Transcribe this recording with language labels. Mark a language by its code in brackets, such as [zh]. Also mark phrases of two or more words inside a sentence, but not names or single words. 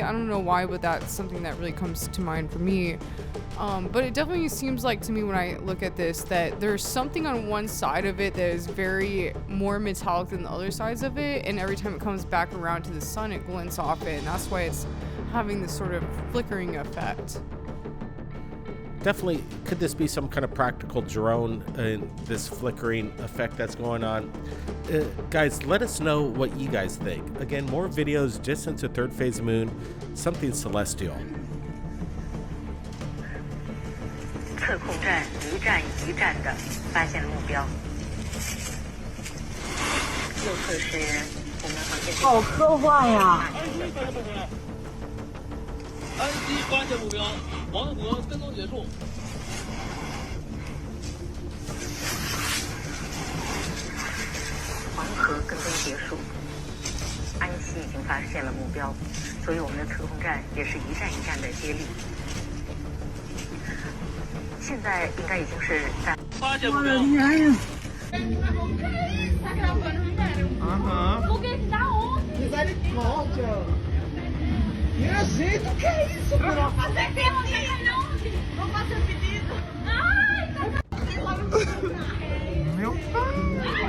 [en] I don't know why, but that's something that really comes to mind for me. But it definitely seems like to me when I look at this that there's something on one side of it that is very more metallic than the other sides of it, and every time it comes back around to the sun it glints off it, and that's why it's having this sort of flickering effect. Definitely, could this be some kind of practical drone and this flickering effect that's going on? Guys, let us know what you guys think. Again, more videos just into Third Phase Moon, something celestial. [zh] 测控站一站一站的发现了目标。右侧是我们航天。好科幻呀！安基发现目标，黄河跟踪结束。黄河跟踪结束，安西已经发现了目标，所以我们的测控站也是一站一站的接力。现在应该已经是在发现目标。 [pt] Minha gente, o que é isso? Eu vou fazer pedido, não. Vou fazer pedido. Ai, tá. Meu pai.